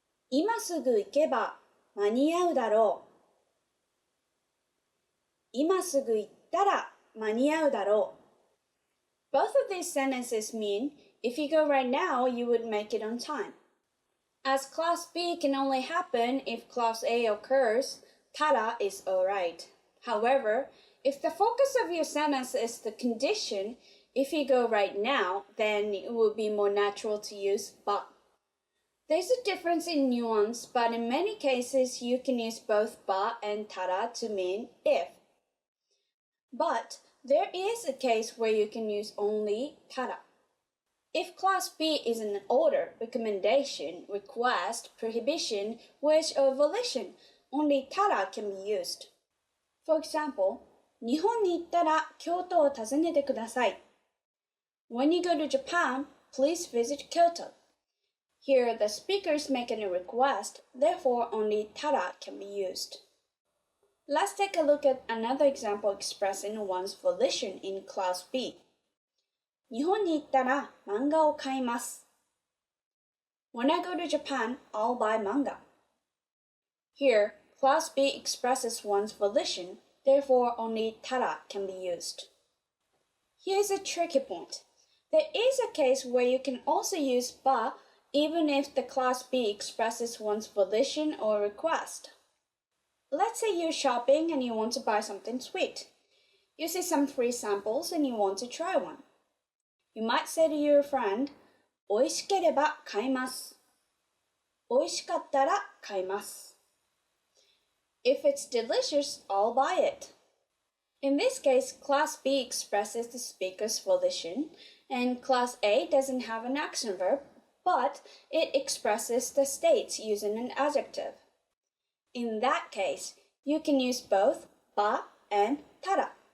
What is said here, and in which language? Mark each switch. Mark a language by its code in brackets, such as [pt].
[ja] 今すぐ行けば間に合うだろう。今すぐ行ったら間に合うだろう。 [en] Both of these sentences mean if you go right now, you would make it on time. As clause B can only happen if clause A occurs, tara is alright. However, if the focus of your sentence is the condition, if you go right now, then it would be more natural to use ba. There's a difference in nuance, but in many cases you can use both ba and tara to mean if. But there is a case where you can use only tara. If clause B is an order, recommendation, request, prohibition, wish, or volition, only tara can be used. For example, [ja] 日本に行ったら京都を訪ねてください. [en] When you go to Japan, please visit Kyoto. Here, the speaker is making a request, therefore only tara can be used. Let's take a look at another example expressing one's volition in clause B. [ja] 日本に行ったら漫画を買います. [en] When I go to Japan, I'll buy manga. Here, clause B expresses one's volition, therefore only tara can be used. Here's a tricky point. There is a case where you can also use ba even if the clause B expresses one's volition or request. Let's say you're shopping and you want to buy something sweet. You see some free samples and you want to try one. You might say to your friend, [ja] 美味しければ買います。美味しかったら買います。 [en] If it's delicious, I'll buy it. In this case, Class B expresses the speaker's volition, and Class A doesn't have an action verb, but it expresses the state using an adjective. In that case, you can use both ba and tara.